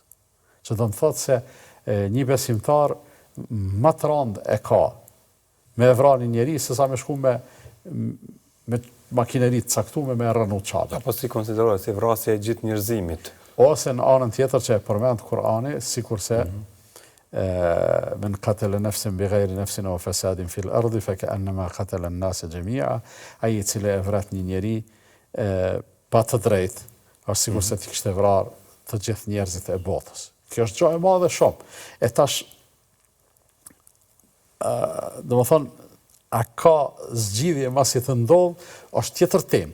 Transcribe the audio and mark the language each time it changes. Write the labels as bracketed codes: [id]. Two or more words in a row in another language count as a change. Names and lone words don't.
[sq] Që do të thotë se një besimtar më të rëndë e ka me e vrani njeri, se sa me shku me makinerit caktume me rënu qabet. Apo si konsiderohet si vrasja e gjithë njerëzimit? Ose në anën tjetër që e përmend Kur'ani, sikurse [ar] من قتل نفسا بغير نفس أو فساد في الأرض فكأنما قتل الناس جميعا, [sq] ai i cili e vret një njeri pa të drejtë, është sikurse ti kishte vrarë të gjithë njerëzit e botës. Kjo është gjë e madhe shumë. E tash domethënë a ka zgjidhje masi të ndodh, është tjetër temë.